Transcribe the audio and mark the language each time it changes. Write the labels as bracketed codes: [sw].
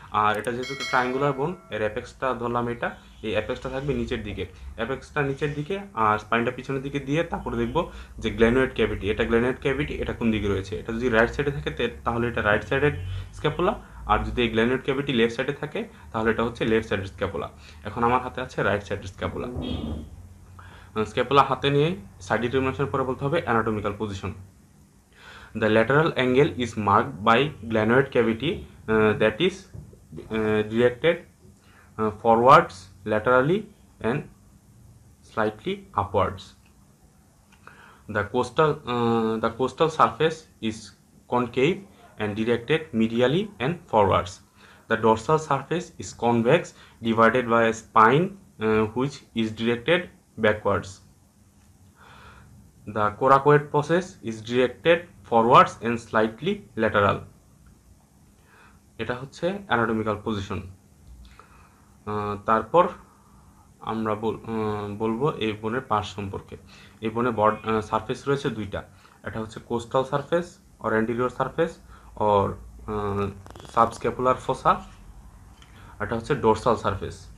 [bn] আর এটা যেহেতু একটা ট্রায়াঙ্গুলার বোন, এর অ্যাপেক্সটা ধরলাম, এটা এই অ্যাপেক্সটা থাকবে নিচের দিকে, অ্যাপেক্সটা নিচের দিকে আর স্পাইনটা পিছনের দিকে দিয়ে তারপরে দেখবো যে গ্ল্যানোয়েড ক্যাভিটি, এটা গ্ল্যানোয়েড ক্যাভিটি এটা কোন দিকে রয়েছে। এটা যদি রাইট সাইডে থাকে তাহলে এটা রাইট সাইডের স্ক্যাপুলা, আর যদি এই গ্ল্যানোয়েড ক্যাভিটি লেফট সাইডে থাকে তাহলে এটা হচ্ছে লেফট সাইডের স্ক্যাপুলা। এখন আমার হাতে আছে রাইট সাইডের স্ক্যাপুলা। স্ক্যাপুলা হাতে নিয়ে সাইড ডিটারমিনেশনের পরে বলতে হবে anatomical position. [en] The lateral angle is marked by glenoid cavity that is directed forwards, laterally, and slightly upwards. The costal surface is concave and directed medially and forwards. The dorsal surface is convex, divided by a spine which is directed backwards. The coracoid process is directed forwards and slightly lateral. [bn] এটা হচ্ছে anatomical position. তারপর আমরা বলবো এই বোনের part সম্পর্কে। এই বোনে সারফেস রয়েছে দুইটা, এটা হচ্ছে coastal surface or anterior surface or subscapular ফোসা, এটা হচ্ছে ডোরসাল সারফেস।